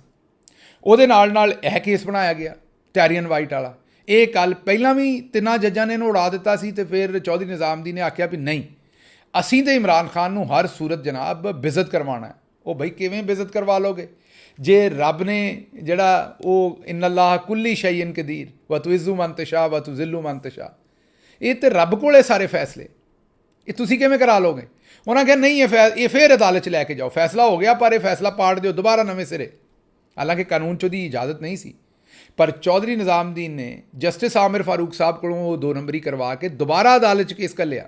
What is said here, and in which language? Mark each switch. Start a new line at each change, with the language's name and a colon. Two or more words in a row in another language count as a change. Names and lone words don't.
Punjabi: ਉਹਦੇ ਨਾਲ ਇਹ ਕੇਸ ਬਣਾਇਆ ਗਿਆ ਟੈਰੀਅਨ ਵਾਈਟ ਵਾਲਾ। ਇਹ ਕੱਲ ਪਹਿਲਾਂ ਵੀ 3 ਜੱਜਾਂ ਨੇ ਇਹਨੂੰ ਉਡਾ ਦਿੱਤਾ ਸੀ, ਅਤੇ ਫਿਰ ਚੌਧਰੀ ਨਿਜ਼ਾਮਦੀਨ ਨੇ ਆਖਿਆ ਵੀ ਨਹੀਂ, ਅਸੀਂ ਤਾਂ ਇਮਰਾਨ ਖਾਨ ਨੂੰ ਹਰ ਸੂਰਤ ਜਨਾਬ ਬੇਇੱਜ਼ਤ ਕਰਵਾਉਣਾ। ਉਹ ਬਈ ਕਿਵੇਂ ਬੇਇੱਜ਼ਤ ਕਰਵਾ ਲੋਗੇ ਜੇ ਰੱਬ ਨੇ ਜਿਹੜਾ ਉਹ
Arabic: إن الله كل شيء قدير و تعز من تشاء و تذل من تشاء,
Punjabi: ਇਹ ਤਾਂ ਰੱਬ ਕੋਲੇ ਸਾਰੇ ਫੈਸਲੇ, ਇਹ ਤੁਸੀਂ ਕਿਵੇਂ ਕਰਾ ਲੋਗੇ? ਉਹਨਾਂ ਕਿਹਾ ਨਹੀਂ, ਇਹ ਫਿਰ ਅਦਾਲਤ 'ਚ ਲੈ ਕੇ ਜਾਓ, ਫੈਸਲਾ ਹੋ ਗਿਆ ਪਰ ਇਹ ਫੈਸਲਾ ਪਾੜ ਦਿਓ ਦੁਬਾਰਾ ਨਵੇਂ ਸਿਰੇ। ਹਾਲਾਂਕਿ ਕਾਨੂੰਨ 'ਚ ਉਹਦੀ ਇਜਾਜ਼ਤ ਨਹੀਂ ਸੀ, ਪਰ ਚੌਧਰੀ ਨਿਜ਼ਾਮਦੀਨ ਨੇ ਜਸਟਿਸ ਆਮਿਰ ਫਾਰੂਕ ਸਾਹਿਬ ਕੋਲੋਂ ਉਹ 2 ਨੰਬਰੀ ਕਰਵਾ ਕੇ ਦੁਬਾਰਾ ਅਦਾਲਤ 'ਚ ਕੇਸ ਘੱਲਿਆ।